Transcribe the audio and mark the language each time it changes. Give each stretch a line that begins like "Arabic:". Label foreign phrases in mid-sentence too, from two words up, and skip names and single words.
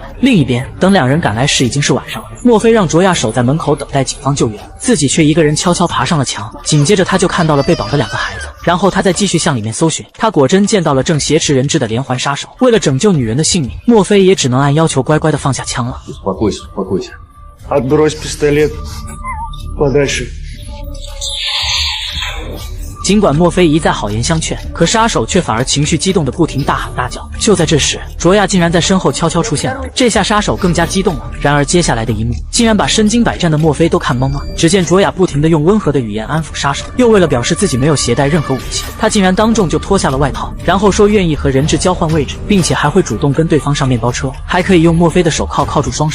Chinese: 另一边，等2人赶来时已经是晚上了。莫非让卓亚守在门口等待警方救援，自己却一个人悄悄爬上了墙。紧接着他就看到了被绑的2个孩子。然后他再继续向里面搜寻，他果真见到了正挟持人质的连环杀手。为了拯救女人的性命，莫非也只能按要求乖乖的放下枪了。
Russian: Успокойся, успокойся. Отбрось пистолет подальше.
Chinese: 尽管莫非一再好言相劝，可杀手却反而情绪激动的不停大喊大叫。就在这时，卓亚竟然在身后悄悄出现了，这下杀手更加激动了。然而接下来的一幕，竟然把身经百战的莫非都看懵了。只见卓亚不停的用温和的语言安抚杀手，又为了表示自己没有携带任何武器，他竟然当众就脱下了外套，然后说愿意和人质交换位置，并且还会主动跟对方上面包车，还可以用莫非的手铐铐住双手。